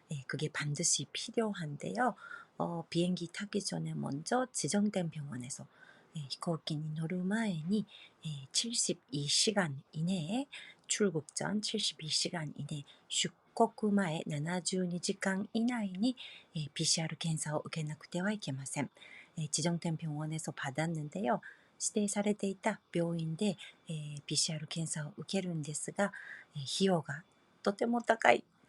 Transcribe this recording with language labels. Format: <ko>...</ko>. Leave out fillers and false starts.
<ko>그게 반드시 필요한데요. 비행기 타기 전에 먼저 지정된 병원에서</ko> <ja>飛行機に乗る前に</ja> <ko>72시간 이내에, 출국 전 72시간 이내,</ko> <ja>出国前72時間以内に PCR検査を受けなくてはいけません.</ja> <ko>지정된 병원에서 받았는데요.</ko> <ja>指定されていた病院で PCR検査を受けるんですが、費用がとても高い.</ja>